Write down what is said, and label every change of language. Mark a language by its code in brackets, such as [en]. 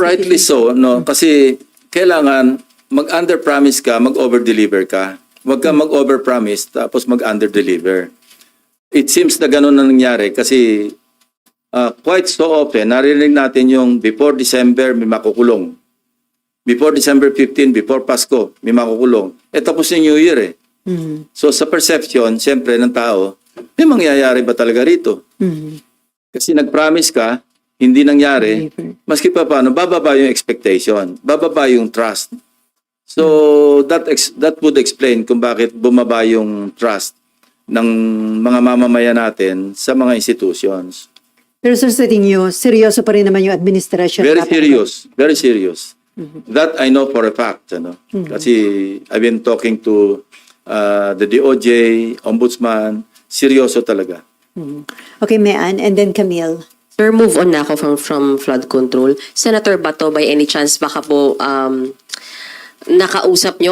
[en] Rightly so, [tl] no? Kasi kailangan mag-under-promise ka, mag-over-deliver ka. Huwag ka mag-over-promise tapos mag-under-deliver. It seems na ganun na nangyari kasi quite so often, narinig natin yung before December, may makukulong. Before December 15, before Pasko, may makukulong. Tapos yung New Year eh. So sa perception, siyempre ng tao, may mangyayari ba talaga rito? Kasi nag-promise ka, hindi nangyari, maski pa paano, bababa yung expectation, bababa yung trust. [en] So that would explain [tl] kung bakit bumaba yung trust ng mga mamamayan natin sa mga institutions. Pero sir, sa tingin nyo, seryoso pa rin naman yung administration. [en] Very serious, very serious. That I know for a fact. Ano? Kasi I've been talking to the DOJ, Ombudsman, [tl] seryoso talaga. [en] Okay, Mayan, and then Camille. [tl] Sir, move on na ako from flood control. Senator Bato, by any chance, baka po nakausap nyo?